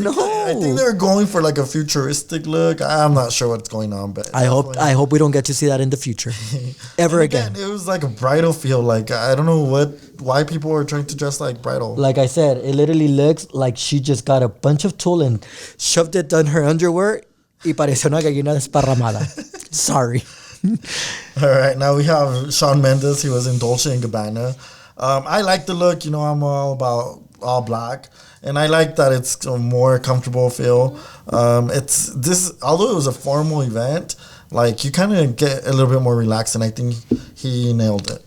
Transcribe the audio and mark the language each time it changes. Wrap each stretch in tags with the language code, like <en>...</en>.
<en>I think they're going for like a futuristic look. I'm not sure what's going on, but I hope we don't get to see that in the future ever again. It was like a bridal feel. Like I don't know why people are trying to dress like bridal. Like I said, it literally looks like she just got a bunch of tulle and shoved it on her underwear.</en> <es>Y pareció una gallina desparramada.</es> <en>Sorry. All right, now we have Shawn Mendes. He was in Dolce & Gabbana. I like the look. You know, I'm all about all black. And I like that it's a more comfortable feel. Although it was a formal event, like you kind of get a little bit more relaxed, and I think he nailed it.</en>